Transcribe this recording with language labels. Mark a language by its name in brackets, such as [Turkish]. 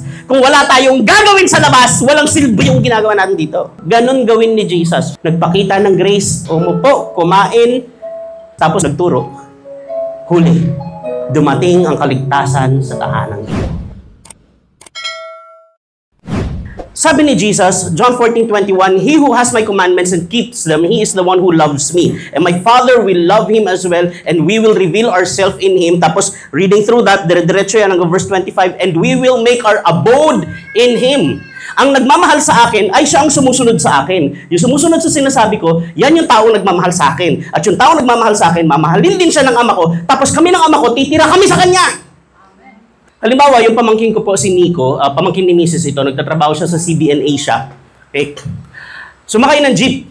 [Filipino] Kung wala tayong gagawin sa labas, walang silbi yung ginagawa natin dito. Ganon gawin ni Jesus. Nagpakita ng grace, umupo, kumain, tapos nagturo. Huli, dumating ang kaligtasan sa tahanang ito. Sabi ni Jesus, [English] John 14:21, He who has my commandments and keeps them, he is the one who loves me. And my Father will love him as well, and we will reveal ourselves in him. [Filipino] Tapos, [English] reading through that, [Filipino] dire-diretso yan hanggang [English] verse 25, and we will make our abode in him. [Filipino] Ang nagmamahal sa akin ay siya ang sumusunod sa akin. Yung sumusunod sa sinasabi ko, yan yung taong nagmamahal sa akin. At yung taong nagmamahal sa akin, mamahalin din siya ng ama ko, tapos kami ng ama ko, titira kami sa kanya. Halimbawa, yung pamangkin ko po si Nico, pamangkin ni Mrs. ito, nagtatrabaho siya sa CBN Asia. Okay. Sumakay ng jeep.